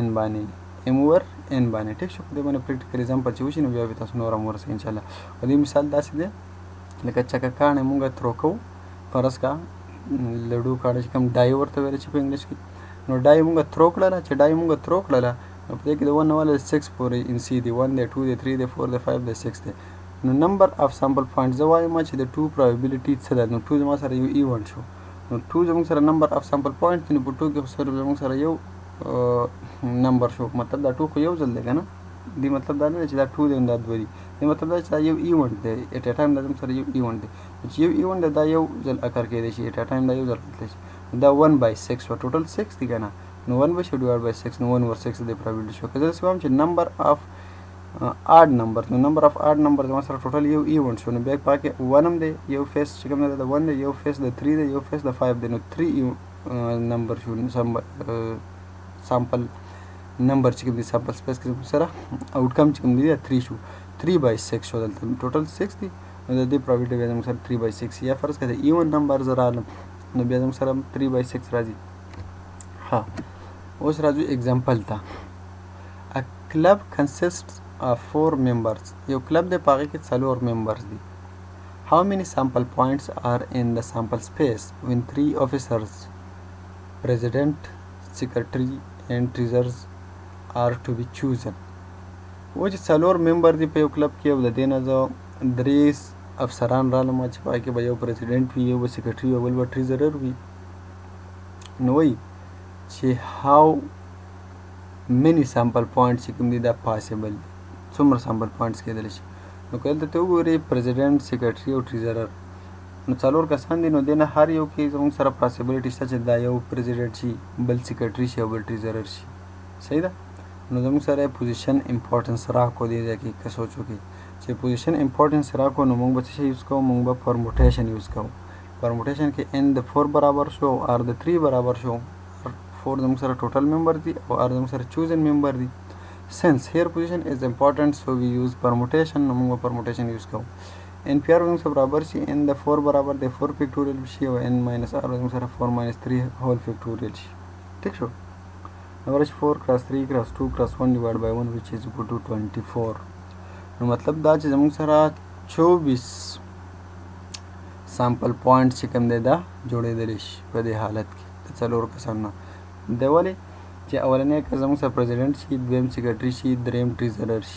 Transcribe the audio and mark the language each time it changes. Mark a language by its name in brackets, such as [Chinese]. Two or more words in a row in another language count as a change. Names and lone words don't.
[Pashto] باندې m اوور n باندې ټیک شو په دې باندې [English] practical example [Pashto] چې وشي نو بیا به تاسو نور هم ورسئ انشاءالله او دې مثال داسې دی لکه چکه کاڼی موږ ترو کوو فرض کا لډو کاڼی چې کوم ډای ورته ویل چې په انګلیش کې نو ډای موږ ترو کړله چې ډای موږ ترو کړله نو په دې کې د 1 نه والا 6 پورې ان سی دی 1 دی 2 دی 3 دی 4 دی 5 دی 6 دی نو [English] number of sample point [Pashto] زه وایم چې د 2 probability څه ده نو 2 زما سره یو ایونټ شو نو 2 زموږ سره [English] number of sample point [Pashto] نو په 2 کې سره زموږ سره یو نمبر شو مطلب دا 2 خو یو ځل دی که نه دی مطلب دا نه دی چې دا 2 دی دا 2 دی دی مطلب دا چې دا یو ایونټ دی [English] at a time [Pashto] دا زموږ سره یو ایونټ دی چې یو ایونټ دی دا یو ځل اکر کېدی شي [English] at a time [Pashto] دا یو ځل راتلی شي دا 1 بای 6 شو ټوټل 6 دی که نه نو 1 [English] by 6 divided by 6 [Pashto] نو 1 over 6 د probability شو که زه داسې وایم چې [English] number of odd number [Pashto] نو [English] number of odd number [Pashto] زما سره ټوټل یو ایونټ شو نو بیا په کې 1 هم دی یو فیس چې کوم دی د 1 دی یو فیس د 3 دی یو فیس د 5 دی نو 3 نمبر شو [English] sample number [Pashto] چې کوم دی [English] sample space [Pashto] کې سره آوټکم چې کوم دی 3 شو 3 by 6 شو دلته ټوټل 6 دی نو د دې probability بیا زموږ سره 3 by 6 یا فرض کړه [English] even number [Pashto] زه رالم نو بیا زموږ سره 3 by 6 راځي ها اوس راځو اگزامپل ته ا کلب [English] consists of 4 members [Pashto] یو کلب دی په هغې کې 4 members دي [English] how many sample points are in the sample space when 3 officers president secretary and treasurers are to be chosen [Pashto] و چې 4 member دي په یو کلب کې او د دې نه زه 3 افسران رالم چې په هغې کې به یو پریزیډنټ وي یو به سیکرټري وي بل به ټریزرر وي نو وایي چې how [English] many sample points [Pashto] چې کوم دي دا پاسبل دي څومره [English] sample points [Pashto] کېدلی شي نو که دلته ته وګورې پریزیډنټ سیکرټري او ټریزرر نو 4 کسان دي نو دې نه هر یو کې زموږ سره پاسبلیټي شته چې دا یو پریزیډنټ شي بل سیکرټري شي او بل ټریزرر شي صحیح ده نو زموږ سره [English] position importance [Pashto] راکو دی ځای کې که سوچ وکړي چې [English] position importance [Pashto] راکو نو موږ به څه شی یوز کوو موږ به پرموټیشن یوز کوو پرموټیشن کې n د 4 برابر شو او r د 3 برابر شو 4 زموږ سره [English] total member [Pashto] دي او r زموږ سره [English] chosen member [Pashto] دي [English] since here position is important so we use permutation [Pashto] نو موږ permutation یوز کوو n پی r زموږ سره برابر شي n د 4 برابر د 4 فیکټوریل شي او n minus r زموږ سره 4 minus 3 [English] whole factorial [Pashto] شي ټیک شو [English] average 4 cross 3 cross 2 cross 1 divided by 1 which is equal to 24. [Pashto] نو مطلب دا چې زموږ سره 24 سامپل پوینټ چې کوم دی دا جوړېدلی شي په دې حالت کې د څلورو کسانو نه. دی ولې چې اولنی که زموږ سره پریزیډنټ شي، دویم سیکرټري شي، دریم ټریزرر شي.